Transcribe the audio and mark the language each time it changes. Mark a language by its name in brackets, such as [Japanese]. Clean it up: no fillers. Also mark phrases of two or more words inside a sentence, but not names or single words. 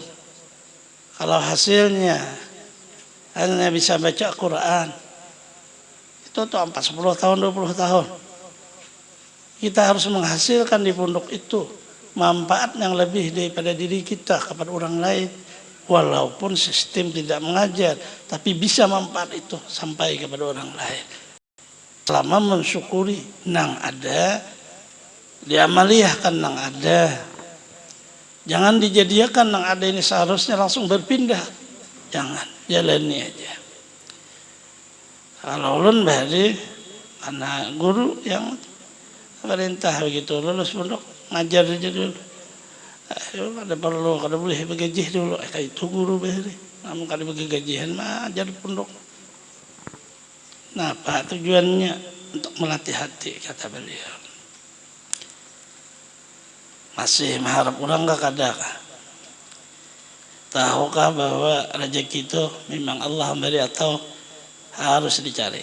[Banjar] Kalau hasilnya hanya bisa baca Quran, itu tuh 10 tahun, 20 tahun. Kita harus menghasilkan di pondok itu manfaat yang lebih daripada diri kita kepada orang lain. Walaupun sistem tidak mengajar, tapi bisa manfaat itu sampai kepada orang lain. Selama mensyukuri nang ada, diamaliyahkan nang ada. Jangan dijadikan nang ada ini seharusnya langsung berpindah. Jangan, jalani aja. Kalau ulun bahari, karena guru yang perintah begitu, lulus pondok ngajar aja dulu. Ada perlu, kada boleh bergaji dulu. Kayak itu guru bahari. Namun kada bagi gajian mah ajar pondok. Nah, apa tujuannya? Untuk melatih hati, kata beliau. Masih mengharap orang gak kada? Tahukah bahwa rezeki itu memang Allah memberi atau harus dicari?